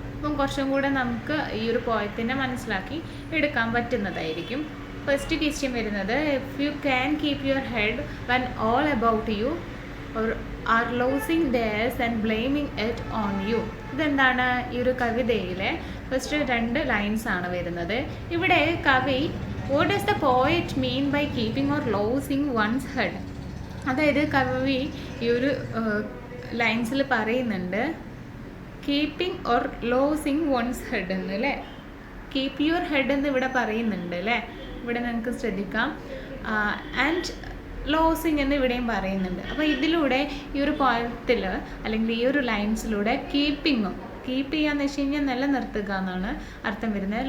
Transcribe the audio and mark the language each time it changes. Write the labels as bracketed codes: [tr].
[ml] അപ്പം കുറച്ചും കൂടെ നമുക്ക് ഈ ഒരു പോയത്തിനെ മനസ്സിലാക്കി എടുക്കാൻ പറ്റുന്നതായിരിക്കും. [en] First question വരുന്നത്, if you can keep your head when all about you are losing theirs and blaming it on you. [ml] ഇതെന്താണ്, ഈ ഒരു കവിതയിലെ ഫസ്റ്റ് 2 ലൈൻസ് ആണ് വരുന്നത്. ഇവിടെ കവി [en] what does the poet mean by keeping or losing one's head? [ml] അതായത് കവി ഈ ഒരു ലൈൻസിൽ പറയുന്നുണ്ട് [en] keeping or losing one's head [ml] എന്ന് അല്ലേ. [en] keep your head [ml] എന്ന് ഇവിടെ പറയുന്നുണ്ട് അല്ലേ. ഇവിടെ നിങ്ങൾക്ക് ശ്രദ്ധിക്കാം. ആൻഡ് ലോസിങ് എന്ന് ഇവിടെയും പറയുന്നുണ്ട്. അപ്പോൾ ഇതിലൂടെ ഈ ഒരു പോയത്തിൽ അല്ലെങ്കിൽ ഈ ഒരു ലൈൻസിലൂടെ കീപ്പ് ചെയ്യാന്ന് വെച്ച് കഴിഞ്ഞാൽ നിലനിർത്തുക എന്നാണ് അർത്ഥം വരുന്നത്.